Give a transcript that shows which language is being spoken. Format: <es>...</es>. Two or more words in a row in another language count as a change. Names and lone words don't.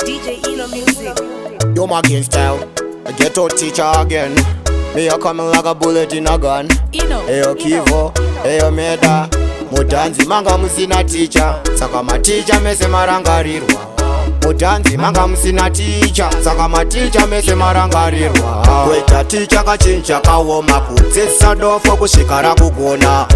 <en>D J Eno Music. Yo, my gang style, a ghetto teacher again. Me a coming like a bullet in a gun. Eno, Hey, yo, Eno. Kivo, hey, yo, Meda.</en> <sn>Mudanzi manga musina teacher, saka maticha mese marangarirwa. Mudanzi manga musina teacher, saka maticha mese marangarirwa. Kuita teacher kachinja kaoma, kudzidzisa dofo kusvika rakugona.</sn>